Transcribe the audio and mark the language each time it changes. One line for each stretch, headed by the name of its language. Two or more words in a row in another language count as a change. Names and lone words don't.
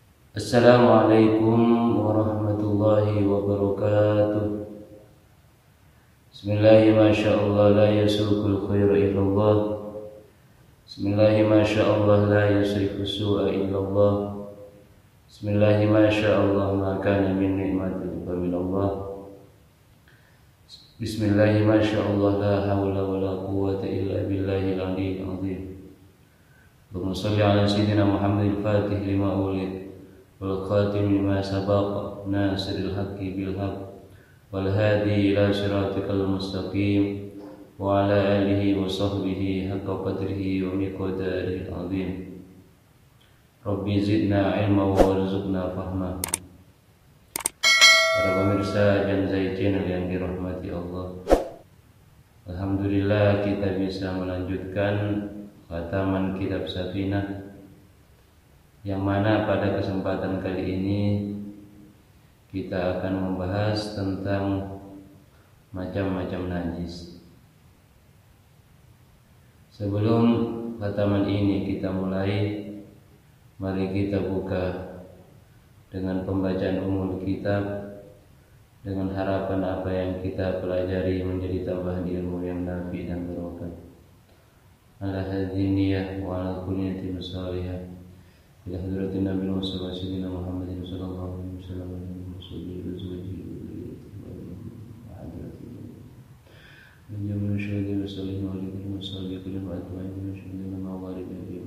Arabic: السلام عليكم ورحمة الله وبركاته. بسم الله ما شاء الله لا يسوق الخير إلا الله. بسم الله ما شاء الله لا يصرف السوء إلا الله. بسم الله ما شاء الله ما كان من نعمة فمن الله. بسم الله ما شاء الله لا حول ولا قوة إلا بالله العلي العظيم. اللهم صل على سيدنا محمد الفاتح لما أغلق والخاتم لما سبق ناصر الحق بالحق والهادي إلى صراطك المستقيم وعلى آله وصحبه حق قدره ومقداره العظيم. رب زدنا علما وارزقنا فهما.
Indonesian: Para pemirsa Janzai Channel yang dirahmati Allah, alhamdulillah kita bisa melanjutkan khataman kitab Safinah, yang mana pada kesempatan kali ini kita akan membahas tentang macam-macam najis. Sebelum khataman ini kita mulai, mari kita buka dengan pembacaan
Arabic: أم الكتاب,
Indonesian: dengan harapan apa yang kita pelajari menjadi tambahan ilmu yang nafi dan barokah.
Arabic: على هذه النية وعلى كل نية صالحة. إلى حضرة النبي محمد محمد صلى الله عليه وسلم وآله وحضرة من جميع الشهداء والصالحين وآله وصحبه وأتباعهم من الشهداء ومعاربين